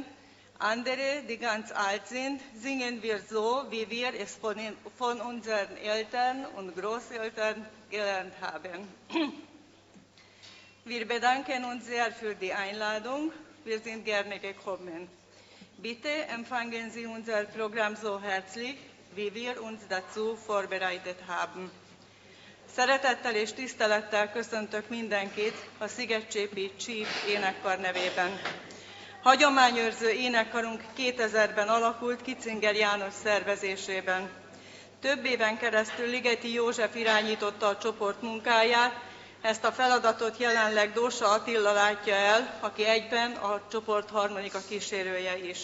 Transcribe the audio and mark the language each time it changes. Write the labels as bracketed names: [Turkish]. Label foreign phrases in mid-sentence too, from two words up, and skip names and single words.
[German] Andere, die ganz alt sind, singen wir so, wie wir es von unseren Eltern und Großeltern gelernt haben. Wir bedanken uns sehr für die Einladung. Wir sind gerne gekommen. Bitte empfangen Sie unser Programm so herzlich, wie wir uns dazu vorbereitet haben. [Hungarian] Szeretettel és tisztelettel köszöntök mindenkit a Szigetcsépi CSIP énekkar nevében. Hagyományőrző énekkarunk 2000-ben alakult Kitzinger János szervezésében. Több éven keresztül Ligeti József irányította a csoport munkáját, ezt a feladatot jelenleg Dósa Attila látja el, aki egyben a csoport harmonika kísérője is.